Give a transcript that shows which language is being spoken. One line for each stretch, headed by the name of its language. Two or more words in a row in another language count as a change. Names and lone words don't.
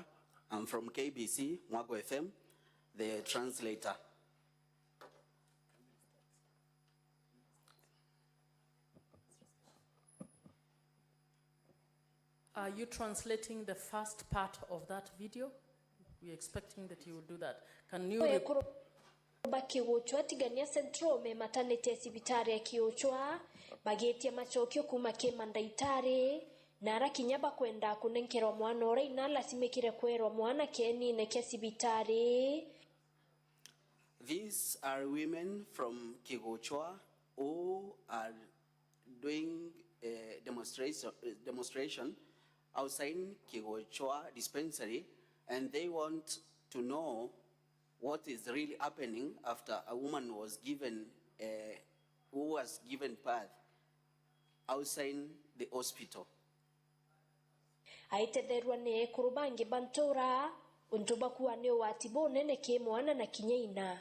English: I'm from KBC, Mwago FM, the translator. Are you translating the first part of that video? We're expecting that you will do that. Can you...
Meru: Kiwochwa tigania centro me maternity sibitari kiwochwa bagetia machokio kuma kemandaitari nara kinyaba kwenda kunenkero mwana ora inala simekire kwero mwana keni neke sibitari.
English: These are women from Kigochwa who are doing a demonstration outside Kigochwa dispensary, and they want to know what is really happening after a woman was given, who was given birth outside the hospital.
Meru: Aitederwa ne kurubangi bantora untuba kuwa ne watibo nene ke mwana na kinyeina.